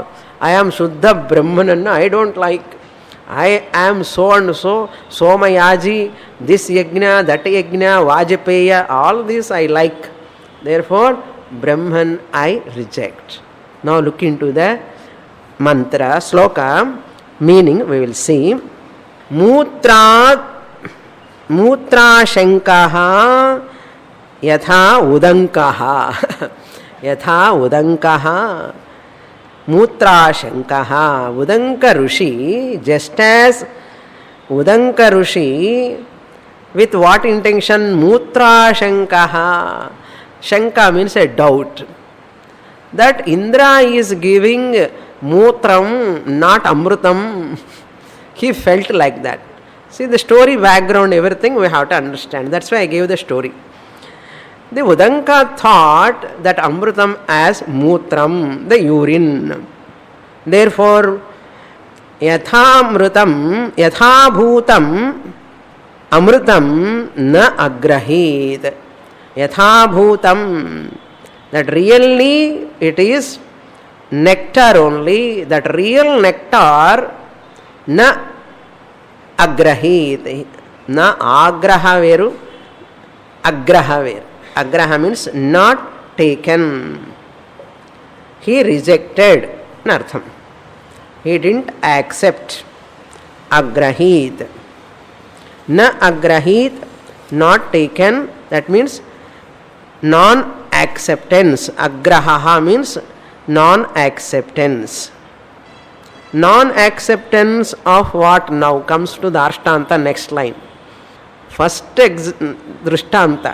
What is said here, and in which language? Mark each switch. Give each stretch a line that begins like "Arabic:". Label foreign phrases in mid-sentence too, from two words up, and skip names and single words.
English: I am Shuddha Brahmanan, I don't like. I am so and so, Somayaji, this yajna, that yajna, Vajapeya, all this I like. Therefore, Brahman I reject. Now look into the mantra, sloka, meaning we will see.
Sanskrit: Mutra shankaha yatha udankaha. Yatha udankaha. Mutra shankaha.
English: Udanka Rishi, just as Udanka Rishi, with what intention? Mutra shankaha. Shanka means a doubt. That Indra is giving mutram, not amrutam. He felt like that. See the story, background, everything we have to understand. That's why I gave the story. The Udanka thought that amrutam as mutram, the urine. Therefore,
Sanskrit: yathamrutam, yathabhutam, amrutam na agrahit. Yathabhutam,
English: that really it is nectar only, that real nectar
Sanskrit: na agrahit. Na agraha veru, agraha veru.
English: Agraha means not taken. He rejected. Nartham. He didn't accept.
Sanskrit: Agrahit. Na agrahit,
English: not taken. That means non-acceptance. Agraha means non-acceptance. Non-acceptance of what now comes to the Ashtanta next line. First Drishtanta.